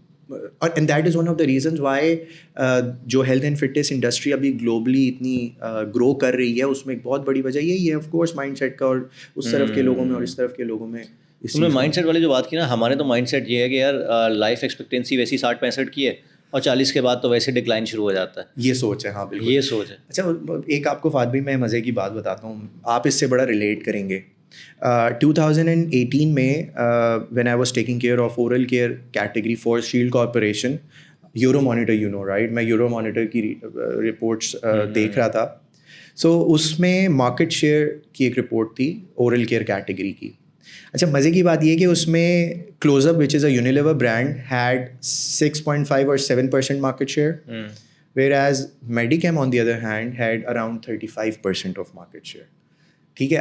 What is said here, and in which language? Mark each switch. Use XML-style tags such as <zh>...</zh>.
<en>and that is one of the reasons why</en> <ur>جو health and fitness industry ابھی globally اتنی گرو کر رہی ہے, اس میں ایک بہت بڑی وجہ یہی ہے آف کورس مائنڈ سیٹ کا, اور اس طرف کے لوگوں میں اور اس طرف کے لوگوں میں. اس میں مائنڈ سیٹ والی جو بات کی نا, ہمارے تو مائنڈ سیٹ یہ ہے کہ یار لائف ایکسپیکٹینسی ویسی 60-65 کی ہے, اور 40 کے بعد تو ویسے ڈکلائن شروع ہو جاتا ہے. یہ سوچ ہے, ہاں بالکل یہ سوچ ہے. اچھا ایک آپ کو فہد بھائی میں مزے کی بات بتاتا ہوں, آپ اس سے بڑا ریلیٹ کریں گے.</ur> <en>2018 میں when I was taking care of oral care category for Shield Corporation, Euromonitor, you know, right?</en> <ur>میں Euromonitor کی رپورٹس دیکھ رہا تھا. سو اس میں مارکیٹ شیئر کی ایک رپورٹ تھی اورل کیئر کیٹیگری کی. اچھا مزے کی بات یہ کہ اس میں کلوز اپ</ur> <en>which is a Unilever brand had</en> <ur>6.5 اور 7% market share,</ur> <en>whereas Medicam on the other hand had around 35% of market share.</en> <ur>ٹھیک ہے.</ur>